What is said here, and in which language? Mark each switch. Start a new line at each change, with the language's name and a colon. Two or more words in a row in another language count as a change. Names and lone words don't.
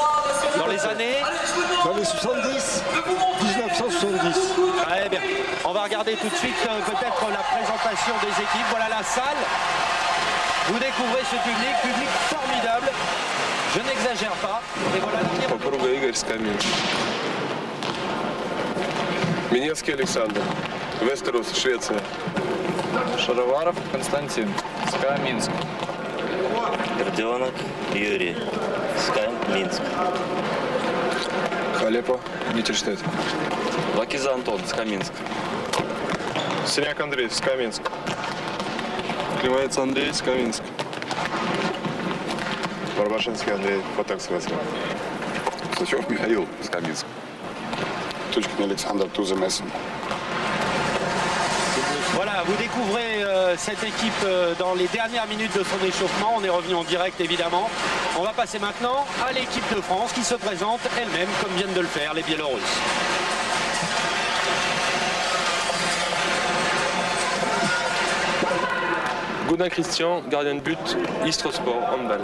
French: Dans les années 70, 1970. Très bien. On va regarder tout de suite peut-être la présentation des équipes. Voilà la salle. Vous découvrez ce public formidable. Je n'exagère pas. Et voilà
Russian: Попруга Игорь Скаминск. Миневский Александр. Вестерос, Швеция. Шароваров Константин. СКА Минск. Родионок Юрий. СКА Минск. Халепа, Витерштедт. Лакиза Антон. СКА Минск. Синяк Андрей, СКА Минск. Клевец Андрей, СКА Минск. Барбашинский Андрей, Потекс ВСК. Сачев Михаил, СКА Минск. Тучкин Александр, Туза Мессен.
French: Voilà, vous découvrez cette équipe dans les dernières minutes de son échauffement. On est revenu en direct évidemment. On va passer maintenant à l'équipe de France qui se présente elle-même comme viennent de le faire les Biélorusses. Gaudin Christian, gardien de but, Istres Sport, handball.